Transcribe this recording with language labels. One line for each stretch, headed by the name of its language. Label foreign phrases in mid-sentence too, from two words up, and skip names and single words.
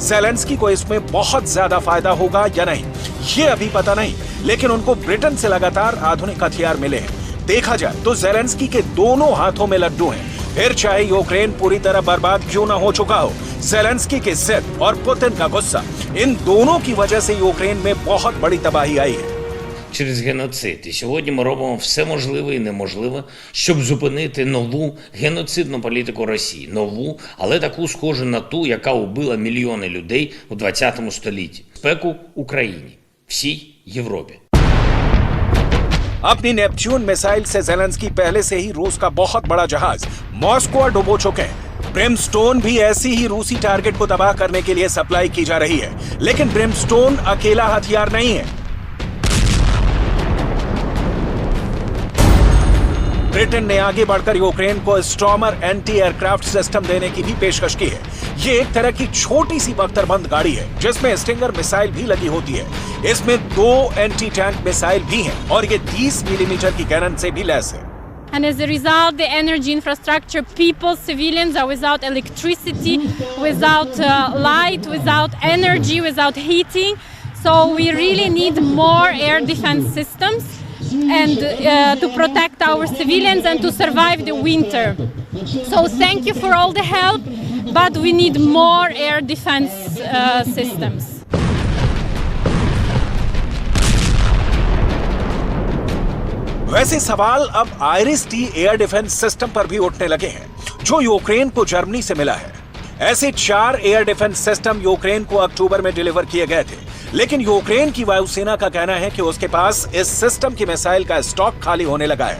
Hindi: ज़ेलेंस्की को इसमें बहुत ज्यादा फायदा होगा या नहीं, ये अभी पता नहीं, लेकिन उनको ब्रिटेन से लगातार आधुनिक हथियार मिले हैं। देखा जाए तो ज़ेलेंस्की के दोनों हाथों में लड्डू हैं। फिर चाहे यूक्रेन पूरी तरह बर्बाद क्यों न हो चुका हो, ज़ेलेंस्की की जिद और पुतिन का गुस्सा, इन दोनों की वजह से यूक्रेन में बहुत बड़ी तबाही आई है।
Ukrainian: Через геноцид. І сьогодні ми робимо все можливе і неможливе, щоб зупинити нову геноцидну політику Росії. Нову, але таку схожу на ту, яка убила мільйони людей у 20 столітті. Спеку Україні, всій Європі.
Hindi: अपनी नेपच्यून मिसाइल से ज़ेलेंस्की पहले से ही रूस का बहुत बड़ा जहाज मॉस्को डुबो चुके हैं। ब्रिमस्टोन भी ऐसी ही रूसी टारगेट को तबाह करने के लिए सप्लाई की जा रही है, लेकिन ब्रिमस्टोन अकेला हथियार नहीं है। ब्रिटेन ने आगे बढ़कर यूक्रेन को स्टॉर्मर
English: anti aircraft system
Hindi: देने की भी पेशकश की है। ये एक तरह की छोटी सी बख्तरबंद गाड़ी है जिसमें स्टिंगर मिसाइल भी लगी होती है। इसमें 2
English: anti tank missile
Hindi: भी हैं और ये 30 मिलीमीटर की कैनन से भी लैस है।
English: And as a result, the energy infrastructure, people, civilians are without electricity, without light, without energy, without heating. So we really need more air defense systems and to protect our civilians and to survive the winter. So thank you for all the help, but we need more air defense systems.
Hindi: वैसे सवाल अब आइरिस-T
English: air defense system
Hindi: पर भी उठने लगे हैं, जो यूक्रेन को जर्मनी से मिला है। ऐसे 4
English: air defense system
Hindi: यूक्रेन को अक्टूबर में डिलीवर किए गए थे, लेकिन यूक्रेन की वायुसेना का कहना है कि उसके पास इस सिस्टम की मिसाइल का स्टॉक खाली होने लगा है।